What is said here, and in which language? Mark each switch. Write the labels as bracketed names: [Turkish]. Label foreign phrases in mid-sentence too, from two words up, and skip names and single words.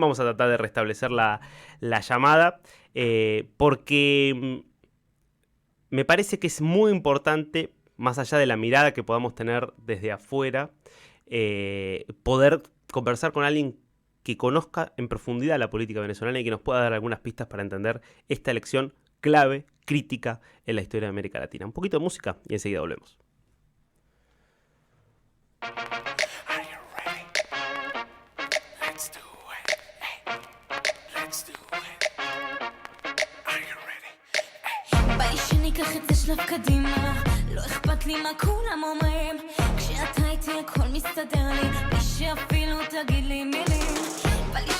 [Spanish] Vamos a tratar de restablecer la llamada. Porque me parece que es muy importante, más allá de la mirada que podamos tener desde afuera, poder conversar con alguien que conozca en profundidad la política venezolana y que nos pueda dar algunas pistas para entender esta elección clave, crítica en la historia de América Latina. Un poquito de música y enseguida volvemos. [Hebrew] שלב קדימה, לא אכפת לי מה כולם אומרים, כשאתה איתי הכל מסתדר לי, בלי שאפילו תגיד לי מילים, בא לי